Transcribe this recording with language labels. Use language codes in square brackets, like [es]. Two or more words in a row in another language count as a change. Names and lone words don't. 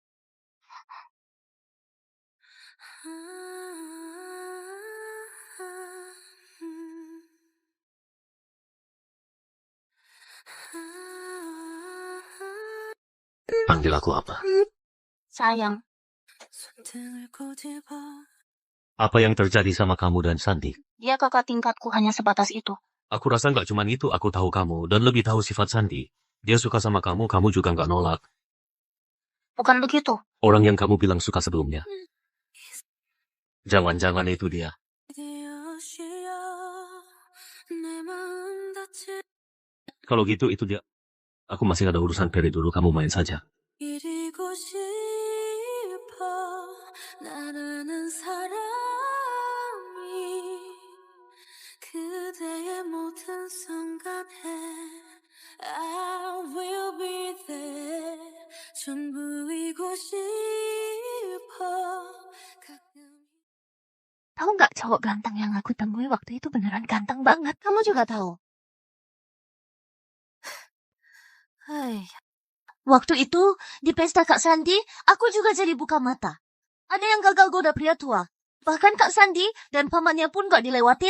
[id] Panggil aku apa? Sayang. [ko] 손등을 꼬집어 [id] Apa yang terjadi sama kamu dan Sandi? Dia kakak tingkatku, hanya sebatas itu. Aku rasa nggak cuman itu, aku tahu kamu dan lebih tahu sifat Sandi. Dia suka sama kamu, kamu juga nggak nolak. Bukan begitu. Orang yang kamu bilang suka sebelumnya. Jangan-jangan itu dia. [ko] 되어쉬어 내 마음 닫힐 [id] Kalau gitu itu dia. Aku masih ada urusan peri dulu, kamu main saja. [ko] 이리고 싶어 나라는 사람이 그대의 모든 순간에 [en] I will be there [ko] 전부이고 싶어 가끔 [id] Tahu nggak cowok ganteng yang aku temui waktu itu beneran ganteng banget. Kamu juga tahu. Hai. Waktu itu, di pesta Kak Sandi, aku juga jadi buka mata. Ada yang gagal goda pria tua. Bahkan Kak Sandi dan pamannya pun gak dilewatin.